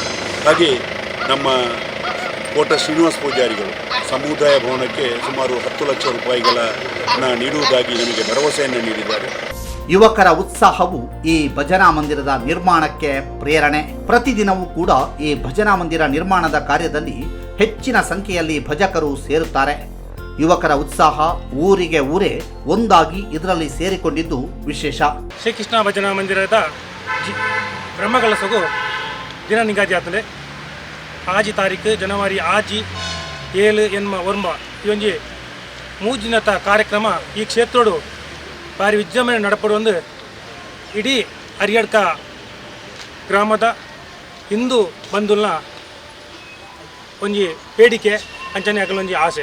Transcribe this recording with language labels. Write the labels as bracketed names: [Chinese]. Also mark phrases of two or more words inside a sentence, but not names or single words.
[Kannada] ಹಾಗೆ ನಮ್ಮ ಕೋಟ ಶ್ರೀನಿವಾಸ ಪೂಜಾರಿಗಳು ಸಮುದಾಯ ಭವನಕ್ಕೆ ಸುಮಾರು 10 ಲಕ್ಷ ರೂಪಾಯಿಗಳನ್ನು ನೀಡುವುದಾಗಿ ನಮಗೆ ಭರವಸೆಯನ್ನು ನೀಡಿದ್ದಾರೆ. ಯುವಕರ ಉತ್ಸಾಹವು ಈ ಭಜನಾ ಮಂದಿರದ ನಿರ್ಮಾಣಕ್ಕೆ ಪ್ರೇರಣೆ. ಪ್ರತಿದಿನವೂ ಕೂಡ ಈ ಭಜನಾ ಮಂದಿರ ನಿರ್ಮಾಣದ ಕಾರ್ಯದಲ್ಲಿ ಹೆಚ್ಚಿನ ಸಂಖ್ಯೆಯಲ್ಲಿ ಭಜಕರು ಸೇರುತ್ತಾರೆ. ಯುವಕರ ಉತ್ಸಾಹ ಊರಿಗೆ ಊರೇ ಒಂದಾಗಿ ಇದರಲ್ಲಿ ಸೇರಿಕೊಂಡಿದ್ದು ವಿಶೇಷ. ಶ್ರೀಕೃಷ್ಣ ಭಜನಾ ಮಂದಿರದ ಬ್ರಹ್ಮಕಲಸಗೂ ದಿನ ನಿಗದಿ ಆಗ್ತದೆ. [Tulu] ಆಜಿ ತಾರೀಕು ಜನವರಿ 7 ಎನ್ಮ ವರ್ಮ ಈ ಒಂಜಿ 3 ದಿನದ ಕಾರ್ಯಕ್ರಮ ಈ ಕ್ಷೇತ್ರೋಡು ಭಾರಿ ವಿಜೃಂಭಣೆ ನಡಪಡುವಂದು ಇಡೀ ಹರಿಹಡ್ಕ ಗ್ರಾಮದ ಹಿಂದೂ ಬಂಧುಲ್ನ ಒಂಜಿ ಬೇಡಿಕೆ ಅಂಚನೆ ಆಗಲೊಂಜಿ ಆಸೆ.